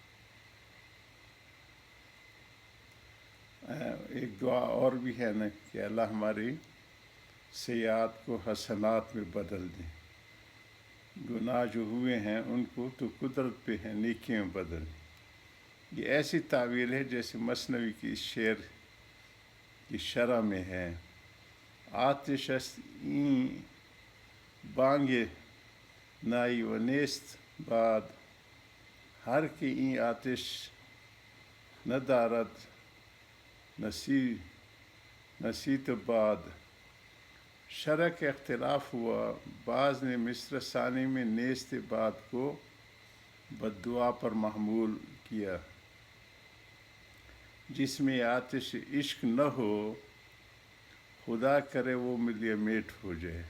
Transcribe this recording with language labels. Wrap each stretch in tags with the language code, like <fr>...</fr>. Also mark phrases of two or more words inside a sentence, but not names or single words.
<ur>ایک دعا اور بھی ہے نا کہ اللہ ہماری سیئات کو حسنات میں بدل دیں، گناہ جو ہوئے ہیں ان کو تو قدرت پہ ہے نیکیوں میں بدل دیں۔ یہ ایسی تعویل ہے جیسے مثنوی کی شعر کی شرح میں ہے،</ur> <fa>آتش است این بانگ نائی و نیست باد، ہر کہ این آتش ندارد نصیت بعد۔</fa> <ur>شرح کا اختلاف ہوا، بعض نے مصرع ثانی میں</ur> <fa>نیست بعد</fa> <ur>کو بد دعا پر محمول کیا، جس میں آتش عشق نہ ہو، خدا کرے وہ ملیے میٹ ہو جائے۔</ur>